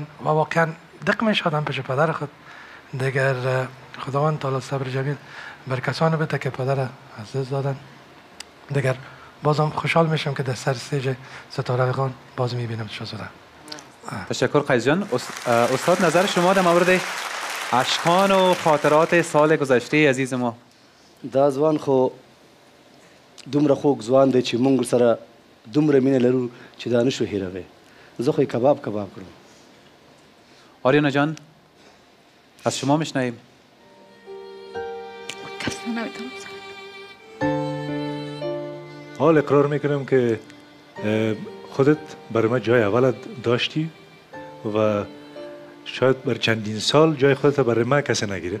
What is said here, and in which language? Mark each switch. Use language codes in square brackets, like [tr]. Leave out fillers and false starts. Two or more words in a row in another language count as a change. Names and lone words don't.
[fa] و واقعا دق میشدم پیش پدر خود. دیگر خداوند تعالی صبر جمیل بر کسانی بده که پدر از دست دادن. دیگر بازم خوشحال میشم که در سر استیج ستاره خان باز میبینم شاهزاده. تشکر قیس جان. استاد نظر شما در مورد اشکان و خاطرات سال گذشته عزیز ما؟ [ps] دا ځوان خو دومره خوږ ځوان دی چې موږ سره دومره مینه لرو چې دا نشو هیروي. زه خو یې کباب کړم. [fa] آریانا جان از شما میشنویم. حال اقرار میکنم که خودت برای من جای اول داشتی و شاید بر چندین سال جای خودت برای من کسی نگیره.